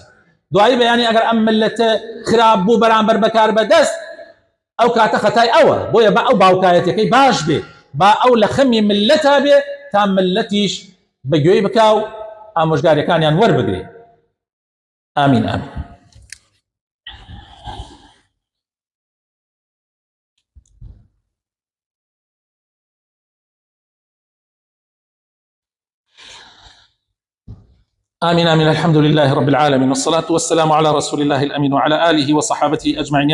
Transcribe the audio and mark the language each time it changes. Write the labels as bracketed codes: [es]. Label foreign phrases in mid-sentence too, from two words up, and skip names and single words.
[ckb] دوایی بەیانی ئەگەر ئەم ملەتە خراپ بوو بەرامبەر بەکار بەدەست ئەو کاتە خەتای ئەوە. بۆیە بە ئەو باوکایەتەکەی باش بێ، با ئەو لە خەمی ملەتا بێ تا ملەتیش بەگوێی بکاو ئامۆژگاریەکانیان وەربگرێ. ئامین ئامین. [ar] آمين آمين. الحمد لله رب العالمين والصلاة والسلام على رسول الله الأمين وعلى آله وصحابته أجمعين.